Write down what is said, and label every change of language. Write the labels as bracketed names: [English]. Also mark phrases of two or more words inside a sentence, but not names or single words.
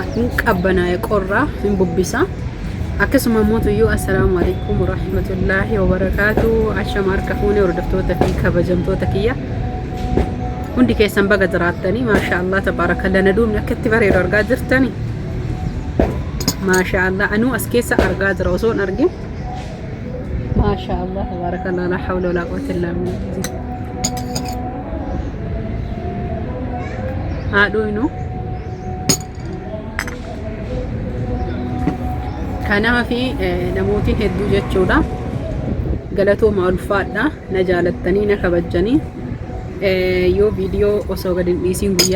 [Oromo] hin qabbanaa'e qorra hin bubbisa akkasuma mootuyyuu [Arabic] السلام عليكم ورحمة الله وبركاته [Oromo] ashama harka fuune hordoftoota fi kabajamtoota kiyya hundi keessan baga jiraattanii [Arabic] ما شاء الله تبارك الله [Oromo] naduumni akka itti bareedu argaa jirtanii maashaallah anuu as keessa argaa jira osoo hin argin [Arabic] ما شاء الله تبارك الله لا حول ولا قوة إلا بالله [Oromo] haadhuu inu kanaafi namootiin hedduu jechuudha galatooma ulfaadha na jaalattanii na kabajjanii yoo viidiyoo osoo gad hin dhiisiin guyyaa